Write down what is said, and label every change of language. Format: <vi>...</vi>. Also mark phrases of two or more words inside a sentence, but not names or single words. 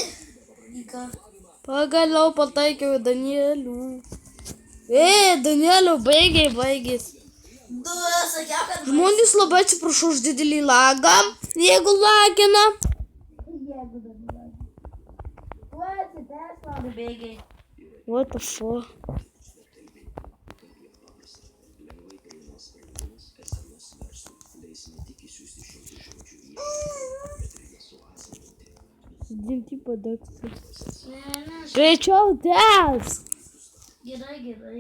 <lt>Pagaliau pataikiau į Danielių. Danielių, baigės. Sakiau, kad Žmonės labai atsiprašau už didelį lagą, jeigu lagina. bėgiai.</lt> <en>What the fuck?</en> <lt>Dinti padegti. Greičiau tęsk. Gerai.</lt>